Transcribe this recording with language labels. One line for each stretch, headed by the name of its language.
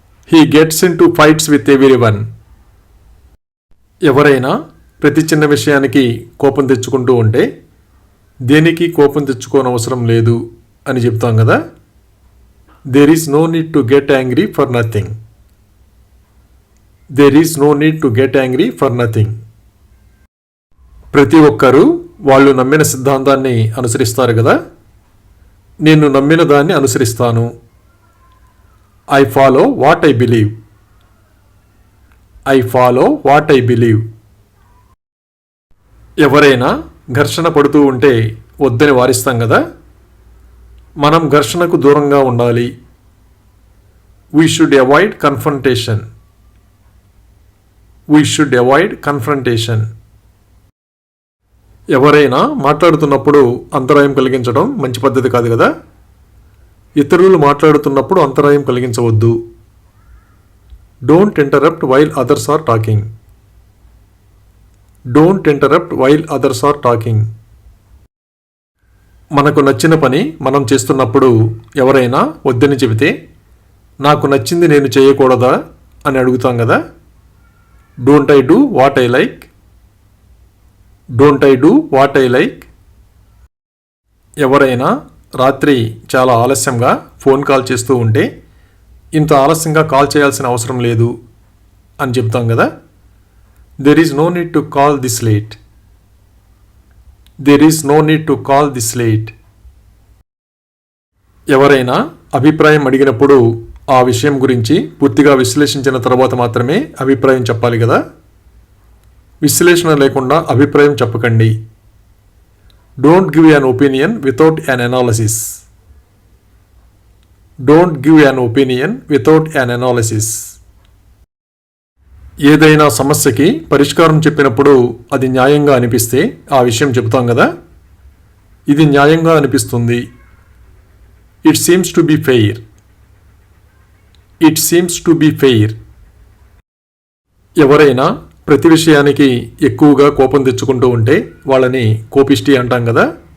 English: He gets into fights with everyone.
Telugu: ఎవరైనా ప్రతి చిన్న విషయానికి కోపం తెచ్చుకుంటూ ఉంటే దేనికి కోపం తెచ్చుకోనవసరం లేదు అని చెప్తాం కదా.
English: There is no need to get angry for nothing. There is no need to get angry for nothing.
Telugu: ప్రతి ఒక్కరూ వాళ్ళు నమ్మిన సిద్ధాంతాన్ని అనుసరిస్తారు కదా. నేను నమ్మిన దాన్ని అనుసరిస్తాను.
English: I follow what I believe. I follow what I believe.
Telugu: ఎవరైనా ఘర్షణ పడుతూ ఉంటే వద్దని వారిస్తాం కదా. మనం ఘర్షణకు దూరంగా ఉండాలి.
English: We should avoid confrontation. We should avoid confrontation.
Telugu: ఎవరైనా మాట్లాడుతున్నప్పుడు అంతరాయం కలిగించడం మంచి పద్ధతి కాదు కదా. ఇతరులు మాట్లాడుతున్నప్పుడు అంతరాయం కలిగించవద్దు.
English: Don't interrupt while others are talking. Don't interrupt while others are talking.
Telugu: మనకు నచ్చిన పని మనం చేస్తున్నప్పుడు ఎవరైనా వద్దని చెబితే నాకు నచ్చింది నేను చేయకూడదా అని అడుగుతాం కదా.
English: Don't I do what I like. Don't I do what I like.
Telugu: ఎవరైనా రాత్రి చాలా ఆలస్యంగా ఫోన్ కాల్ చేస్తూ ఉంటే ఇంత ఆలస్యంగా కాల్ చేయాల్సిన అవసరం లేదు అని చెప్తాం కదా.
English: There is no need to call this late. There is no need to call this late.
Telugu: ఎవరైనా అభిప్రాయం అడిగినప్పుడు ఆ విషయం గురించి పూర్తిగా విశ్లేషించిన తర్వాత మాత్రమే అభిప్రాయం చెప్పాలి కదా. విశ్లేషణ లేకుండా అభిప్రాయం చెప్పకండి.
English: Don't give an opinion without an analysis. Don't give an opinion without an analysis.
Telugu: ఏదైనా సమస్యకి పరిష్కారం చెప్పినప్పుడు అది న్యాయంగా అనిపిస్తే ఆ విషయం చెబుతాం కదా. ఇది న్యాయంగా అనిపిస్తుంది.
English: It seems to be fair. It seems to be fair.
Telugu: ఎవరైనా ప్రతి విషయానికి ఎక్కువగా కోపం తెచ్చుకుంటూ ఉంటే వాళ్ళని కోపిష్టి అంటాం కదా.